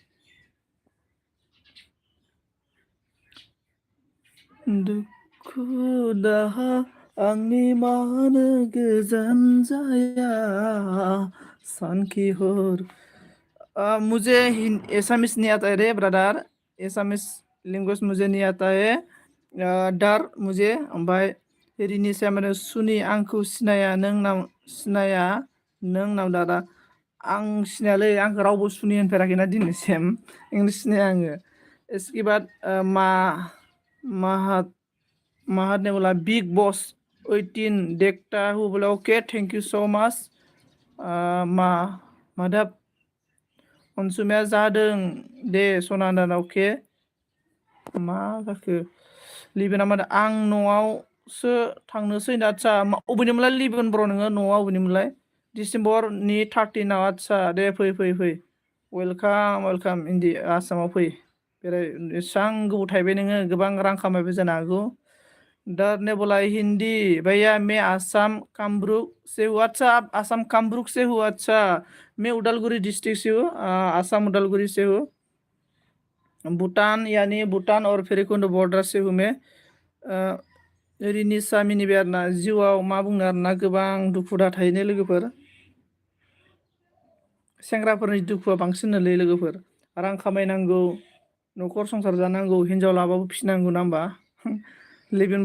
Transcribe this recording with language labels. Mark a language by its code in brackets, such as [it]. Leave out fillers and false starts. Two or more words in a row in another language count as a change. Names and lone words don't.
[brx] दुखु दाहा आंनि मानो गोजान जाया सानखि [hi] हर मुझे एसामिस नहीं आता है रे ब्रदर [en] Assamese language [hi] मुझे नहीं आता है डर मुझे [brx] ओमफ्राय रिनिसाया माने सुनि आंखौ सिनाया नों नाम दादा आं सिनायालै आंखौ रावबो सुनि होनफेराखैना दिनैसिम इंलिस सिनाया आङो [hi] इसके बाद माहाद ने बोला बिग बॉस 18 देखता हूँ बोला [en] okay thank you so much [brx] माधव अनसुमाया जादों दे सनाना अके मा जाखो लिबेना मा आं न'आवसो थांनोसै आदसा अबेनिमोनलाय लिबेन ब्र नोङो न'आ अबेनिमोनलाय डिसेम्बरनि 13 आदसा दे फै वेलकाम आसामाव फै बेराय एसां गोबाव थाहैबाय नोङो गोबां रां खामायबाय जानो हागौ [hi] डरने बोला हिंदी भैया मैं आसाम कामरूप से हूँ अच्छा आप आसाम कामरूप से हूँ अच्छा मैं उदालगुरी डिस्ट्रिक्ट से हूँ आसाम उदालगुरी से हूँ भूटान यानी भूटान और भैरबकुंड बॉर्डर से हूँ मैं [brx] रिनिसा मिनिबाय आरोना जिउआव मा बुंनो आरोना गोबां दुखु दा थाहैनो लोगोफोर सेंग्राफोरनि दुखुआ बांसिननोलै लोगोफोर रां खामायनांगौ न'खर संसार जानांगौ हिनजाव लाबाबो फिसिनांगौ ना होमबा लिभिन